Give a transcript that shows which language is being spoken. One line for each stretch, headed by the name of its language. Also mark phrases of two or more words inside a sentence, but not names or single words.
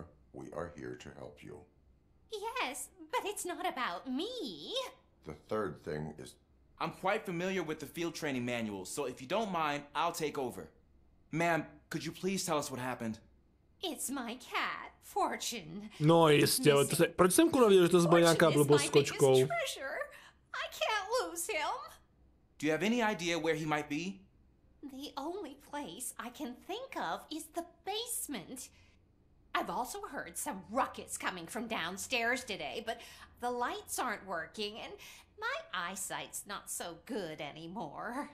English: We are here to help you. Yes, but it's not about me. The third thing is... I'm quite familiar with the field training manual, so if you don't mind, I'll take over. Ma'am, could you please tell us what happened? It's my cat, Fortune.
Czech: No jistě, ale to se... Proč jsem kurva viděl, že to byla nějaká blbost s kočkou?
English: Treasure. I can't lose him. Do you have any idea where he might be? The only place I can think of is the basement. I've also heard some ruckus coming from downstairs today, but the lights aren't working and my eyesight's not so good anymore.